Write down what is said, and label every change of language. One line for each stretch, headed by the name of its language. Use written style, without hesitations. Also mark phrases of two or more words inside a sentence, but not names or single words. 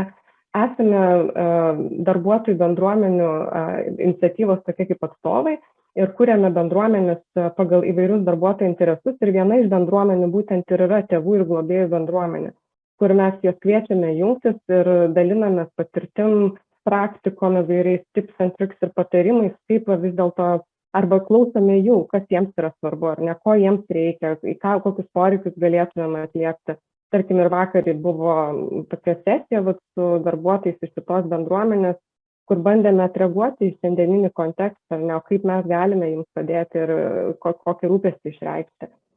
Lithuanian: Esame darbuotojų bendruomenių iniciatyvos tokie kaip atstovai ir kuriame bendruomenės pagal įvairius darbuotojų interesus ir viena iš bendruomenių būtent ir yra tėvų ir globėjų bendruomenė, kur mes juos kviečiame jungtis ir dalinamės patirtim, praktikom, įvairiais
English: tips and tricks
Lithuanian: ir patarimais, kaip vis dėlto arba klausome jų, kas jiems yra svarbu, ar ne, ko jiems reikia, kokius poreikius galėtumėm atliepti. Tarkim, ir vakar buvo tokia sesija su darbuotojais iš šitos bendruomenės, kur bandėme atreaguoti į šiandieninį kontekstą, ar ne, kaip mes galime jums padėti ir kokį rūpestį išreikšti.